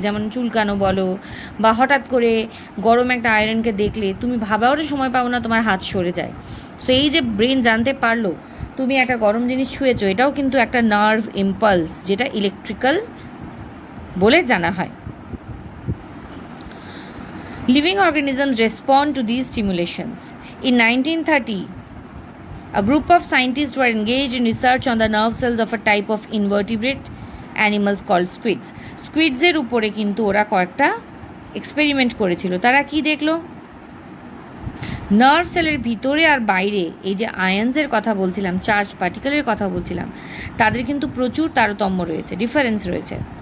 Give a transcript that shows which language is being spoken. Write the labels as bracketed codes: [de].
[bn] যেমন চুলকানো বলো, বা হঠাৎ করে গরম একটা আয়রনকে দেখলে তুমি ভাবারও সময় পাও না, তোমার হাত সরে যায়। সো এই যে ব্রেন জানতে পারলো তুমি একটা গরম জিনিস ছুঁয়েছো, এটাও কিন্তু একটা নার্ভ ইম্পালস, যেটা ইলেকট্রিক্যাল বলে জানা হয়। [en] Living organisms respond to these stimulations. In 1930, a group of scientists were engaged in research on the nerve cells of a type of invertebrate animals called squids. [bn] স্কুইডসের উপরে কিন্তু ওরা কয়েকটা এক্সপেরিমেন্ট করেছিল। তারা কি দেখলো? নার্ভ সেলের ভিতরে আর বাইরে এই যে আয়ন্সের কথা বলছিলাম, চার্জ পার্টিকেলের কথা বলছিলাম, তাদের কিন্তু প্রচুর তারতম্য রয়েছে, ডিফারেন্স রয়েছে।